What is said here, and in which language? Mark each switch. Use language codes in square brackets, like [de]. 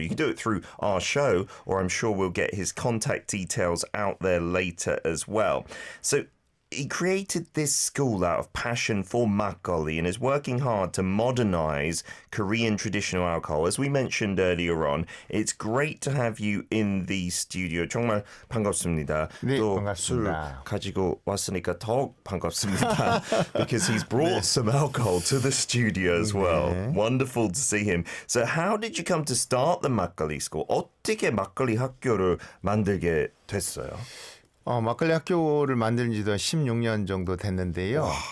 [en] You can do it through our show, or I'm sure we'll get his contact details out there later as well. So he created this school out of passion for makgeolli and is working hard to modernize Korean traditional alcohol. As we mentioned earlier on, it's great to have you in the studio. [ko] 정말 반갑습니다. 네, 또 반갑습니다. 술 가지고 왔으니까 더욱 반갑습니다. [en] Because he's brought some alcohol to the studio as well. [ko] 네. [en] Wonderful to see him. So how did you come to start the makgeolli school? [ko] 어떻게 막걸리 학교를 만들게 됐어요? 막걸리 학교를 만든 지도 16년 정도 됐는데요.